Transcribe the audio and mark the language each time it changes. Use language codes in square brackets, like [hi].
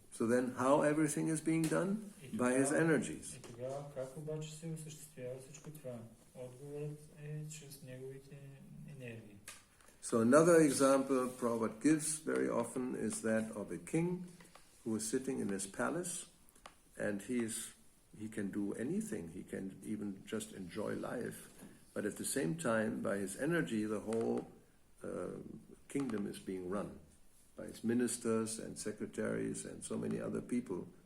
[en] So then how everything is being done? By his energies. [bg] И тогава как обаче се осъществява всичко това? Отговорът е чрез неговите енергии. [en] So another example Prabhupada gives very often is that of a king who is sitting in his palace and he can do anything. He can even just enjoy life. But at the same time, by his energy, the whole kingdom is being run by his ministers and secretaries and so many other people.